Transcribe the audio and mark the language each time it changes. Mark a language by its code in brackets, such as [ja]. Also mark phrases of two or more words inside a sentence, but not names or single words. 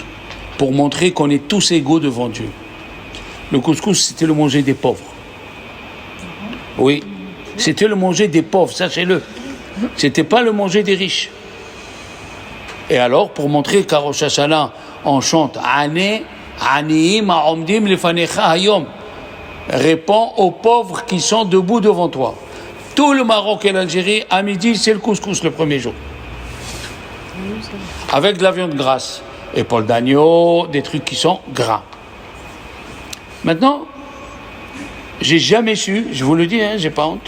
[fr] Pour montrer qu'on est tous égaux devant Dieu. Le couscous, c'était le manger des pauvres. Oui, c'était le manger des pauvres, sachez-le. C'était pas le manger des riches. Et alors, pour montrer qu'à Rosh Hashanah, on chante Ane, [he] עניים העומדים לפניך היום. [fr] Réponds aux pauvres qui sont debout devant toi. Tout le Maroc et l'Algérie, à midi, c'est le couscous le premier jour. Avec de la viande grasse. Épaules d'agneau, des trucs qui sont gras. Maintenant, j'ai jamais su, je vous le dis, j'ai pas honte.